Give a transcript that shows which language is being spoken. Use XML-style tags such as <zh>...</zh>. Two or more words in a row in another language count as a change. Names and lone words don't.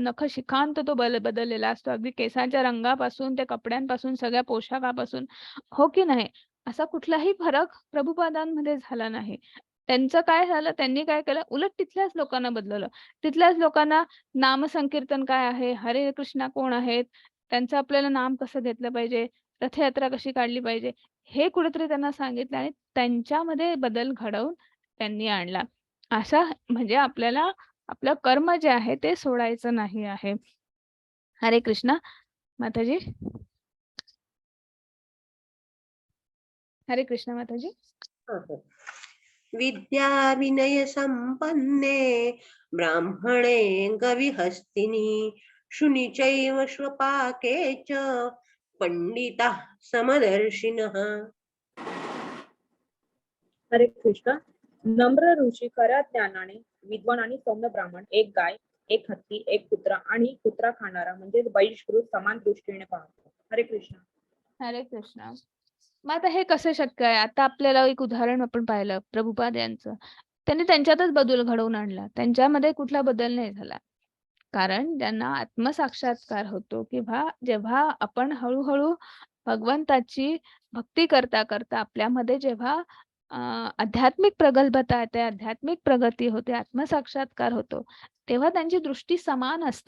<mr>नखशिखांत तो बदललेला असतो. अगदी केसांच्या रंगापासून, त्या कपड्यांपासून, सगळ्या पोशाखापासून, हो की नाही? असा कुठलाही फरक प्रभुपादांमध्ये झाला नाही. त्यांचं काय झालं, त्यांनी काय केलं, उलट तिथल्याच लोकांना बदलवलं. तिथल्याच लोकांना नामसंकीर्तन काय आहे, हरे कृष्णा कोण आहेत, त्यांचं आपल्याला नाम कसं घेतलं पाहिजे, रथयात्रा कशी काढली पाहिजे, हे कुठेतरी त्यांना सांगितलं आणि त्यांच्यामध्ये बदल घडवून त्यांनी आणला. असा म्हणजे आपल्याला आपलं कर्म जे आहे ते सोडायचं नाही आहे. हरे कृष्णा. माताजी. हरे कृष्णा माताजी.</mr> <sa>विद्या विनय संपन्ने ब्राह्मणे गविहस्तिनि शुनिचैव श्वपाके च पंडिताः समदर्शिनः.</sa> <mr>हरे कृष्ण. नम्र ऋषी खऱ्या ज्ञानाने विद्वान आणि सौम्य ब्राह्मण, एक गाय, एक हत्ती, एक कुत्रा आणि कुत्रा खाणारा म्हणजे बहिष्कृत समान दृष्टीने पाहतो. हरे कृष्ण. हरे कृष्णा. मग आता हे कसं शक्य आहे? आता आपल्याला एक उदाहरण आपण पाहिलं प्रभुपाद यांचं. त्यांनी त्यांच्यातच बदल घडवून आणला. त्यांच्यामध्ये कुठला बदल नाही झाला. कारण त्यांना आत्मसाक्षात्कार होतो किंवा जेव्हा आपण हळू भगवंताची भक्ती करता करता आपल्यामध्ये जेव्हा आध्यात्मिक प्रगल्भता येते, आध्यात्मिक प्रगती होते, आत्मसाक्षात्कार होतो, तेव्हा त्यांची दृष्टी समान असते.</mr>